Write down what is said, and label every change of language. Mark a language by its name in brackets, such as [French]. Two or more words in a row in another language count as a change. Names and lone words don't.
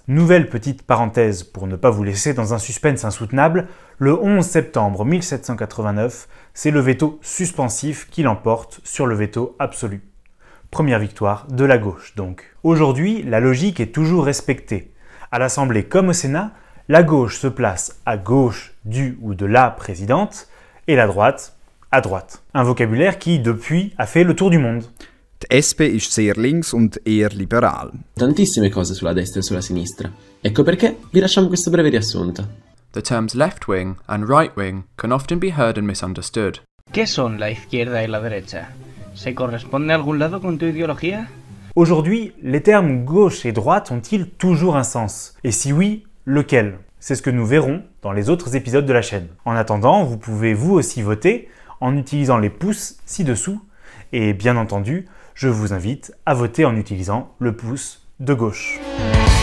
[French] Nouvelle petite parenthèse pour ne pas vous laisser dans un suspense insoutenable, le 11 septembre 1789, c'est le veto suspensif qui l'emporte sur le veto absolu. Première victoire de la gauche donc. Aujourd'hui, la logique est toujours respectée. À l'Assemblée comme au Sénat, la gauche se place à gauche du ou de la présidente et la droite à droite. Un vocabulaire qui, depuis, a fait le tour du monde. [German] Die SP ist sehr links und eher liberal. [Italian] Tantissime cose sulla destra e sulla sinistra. Ecco perché vi lasciamo questo breve riassunto. [English] The terms left wing and right wing can often be heard and misunderstood. [Spanish] ¿Qué son la izquierda y la derecha? ¿Se corresponde a algún lado con tu ideología? [French] Aujourd'hui, les termes gauche et droite ont-ils toujours un sens? Et si oui, lequel? C'est ce que nous verrons dans les autres épisodes de la chaîne. En attendant, vous pouvez vous aussi voter en utilisant les pouces ci-dessous et bien entendu, je vous invite à voter en utilisant le pouce de gauche.